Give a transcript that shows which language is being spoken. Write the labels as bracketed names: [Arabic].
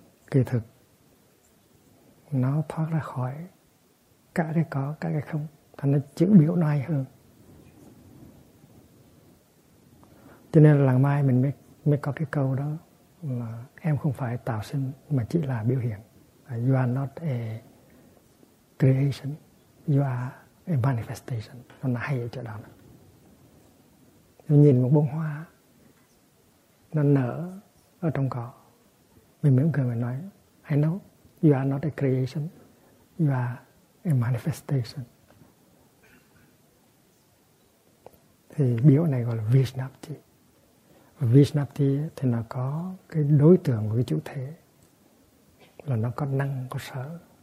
[Vietnamese] Kỳ thực nó thoát ra khỏi cả cái có, cả cái không. Thành ra chữ biểu nó hay hơn. Cho nên là lần mai mình mới có cái câu đó là em không phải tạo sinh mà chỉ là biểu hiện. [English] You are not a creation. You are a manifestation. [Vietnamese] Nó hay ở chỗ đó. Mình nhìn một bông hoa nó nở ở trong cỏ. Mình mỉm cười mình nói [English] I know. You are not a creation. You are a manifestation. [Vietnamese] Thì biểu này gọi là Vishnapti. Vishnapti thì nó có cái đối tượng của cái chủ thể. Là nó có năng, có sở.